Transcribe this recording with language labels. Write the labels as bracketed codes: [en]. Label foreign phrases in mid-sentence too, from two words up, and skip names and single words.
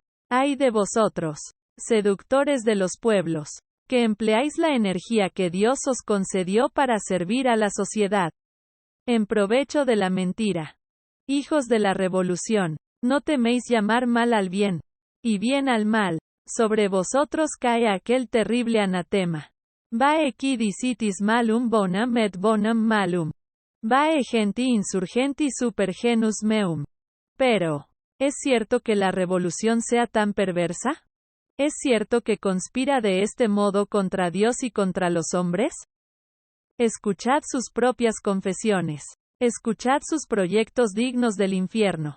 [es] ¡Ay de vosotros, seductores de los pueblos, que empleáis la energía que Dios os concedió para servir a la sociedad, en provecho de la mentira! Hijos de la revolución, no teméis llamar mal al bien, y bien al mal. Sobre vosotros cae aquel terrible anatema. [la] Vae qui dicitis malum bonam et bonam malum. Vae genti insurgenti super genus meum. [es] Pero, ¿es cierto que la revolución sea tan perversa? ¿Es cierto que conspira de este modo contra Dios y contra los hombres? Escuchad sus propias confesiones. Escuchad sus proyectos dignos del infierno.